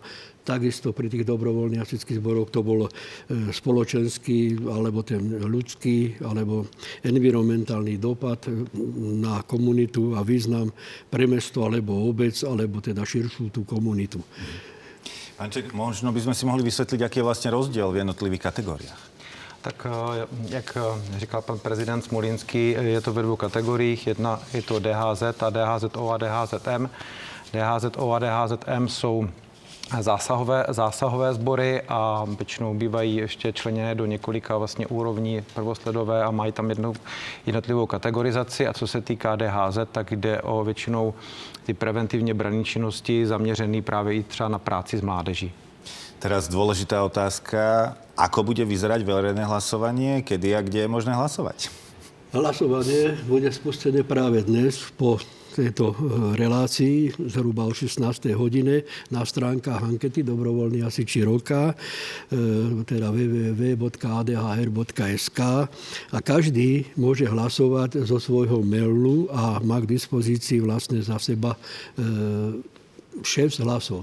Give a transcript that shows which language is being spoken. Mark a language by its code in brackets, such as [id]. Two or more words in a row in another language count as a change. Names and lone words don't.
[sk] Takisto pri tých dobrovoľných hasičských zboroch to bol spoločenský, alebo ten ľudský, alebo environmentálny dopad na komunitu a význam pre mesto, alebo obec, alebo teda širšiu tú komunitu. Pánček, možno by sme si mohli vysvetliť, aký je vlastne rozdiel v jednotlivých kategóriách. [cs] Tak jak říkal pan prezident Smolínský, je to ve dvou kategoriích. Jedna je to DHZ a DHZO a DHZM. DHZO a DHZM jsou zásahové sbory a většinou bývají ještě členěné do několika vlastně úrovní prvosledové a mají tam jednotlivou kategorizaci. A co se týká DHZ, tak jde o většinou ty preventivně branné činnosti zaměřené právě i třeba na práci s mládeží. [sk] Teraz dôležitá otázka, ako bude vyzerať verejné hlasovanie, kedy a kde je možné hlasovať? Hlasovanie bude spustené práve dnes po tejto relácii zhruba o 16. hodine na stránkach ankety Dobrovoľní hasiči roka, teda www.adhr.sk a každý môže hlasovať zo svojho mailu a má k dispozícii vlastne za seba 6 hlasov.